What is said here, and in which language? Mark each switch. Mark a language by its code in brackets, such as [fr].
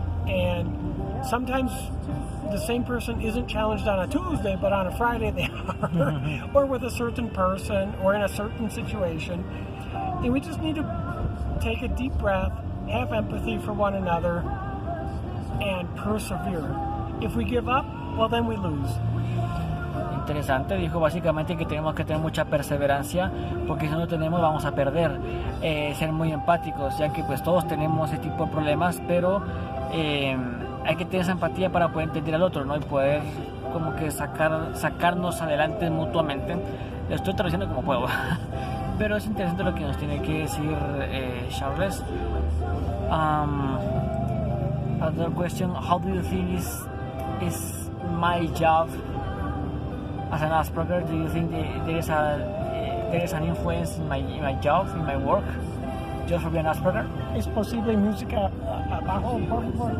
[en] And sometimes the same person isn't challenged on a Tuesday, but on a Friday they are, or with a certain person, or in a certain situation. And we just need to take a deep breath, have empathy for one another, and persevere. If we give up, well, then we lose. [es] Interesante, dijo básicamente que tenemos que tener mucha perseverancia, porque si no lo tenemos vamos a perder. Ser muy empáticos, ya que pues todos tenemos ese tipo de problemas, pero hay que tener esa empatía para poder entender al otro, ¿no? Y poder como que sacarnos adelante mutuamente. Lo estoy traduciendo como puedo. Pero es interesante lo que nos tiene que decir Charles. [en] Another question: how do you think is my job as an Asperger? Do you think there is an influence in my job, in my work, just for being an Asperger? [es] ¿Es posible música abajo, por favor?